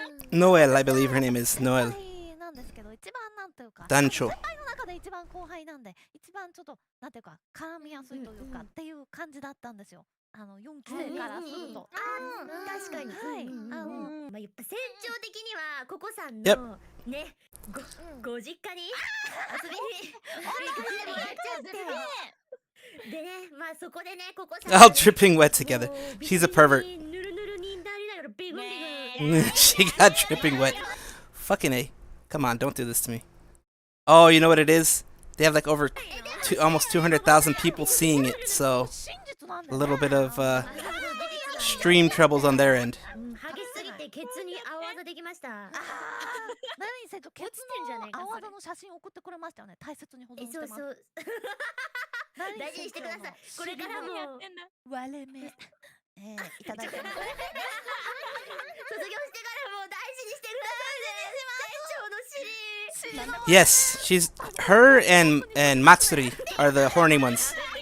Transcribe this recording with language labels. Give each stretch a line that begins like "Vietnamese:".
English: Noel, I believe her name is Noel.
Japanese: なんですけど一番なんというか団長先輩の中で一番後輩なんで一番ちょっとなんていうか絡みやすいというかっていう感じだったんですよ。 4期生からすると。確かに。はい。まあやっぱ船長的にはココさん
English: Yep.
Japanese: のねご実家に遊びに行っちゃってでねまあそこでねココさん
English: All dripping wet together. She's a pervert.
Japanese: ぬるぬるになりながらビグビグ
English: She got dripping wet. Fucking A. Come on, don't do this to me. Oh, you know what it is? They have like over almost 200,000 people seeing it, so a little bit of stream troubles on their end.
Japanese: 激しすぎててケツに青あざできました。何せケツ落ちてんじゃねえかの青あざの写真送ってくれましたよね。大切に保存してます。そう。大事にしてください。これからも割れ目。いただきます。卒業してからも大事にしてくださいね。店長の尻。
English: Yes, her and Matsuri are the horny ones.